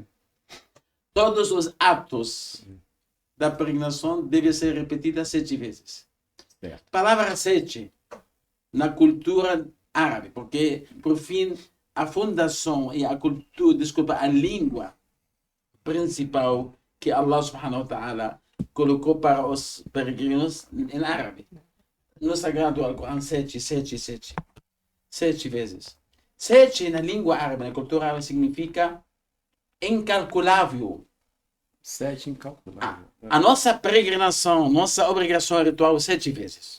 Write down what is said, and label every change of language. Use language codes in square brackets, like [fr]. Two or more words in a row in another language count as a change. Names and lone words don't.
[pt] Todos os atos da peregrinação devem ser repetidos 7 vezes. Certo. Palavra 7 na cultura árabe, porque, por fim, a fundação e a cultura, a língua principal que [ar] الله سبحانه وتعالى [pt] colocou para os peregrinos em árabe. No Sagrado Alcorão, 7 vezes. 7 na língua árabe, na cultura árabe, significa incalculável. 7 incalculável. A nossa peregrinação, nossa obrigação ritual 7 vezes.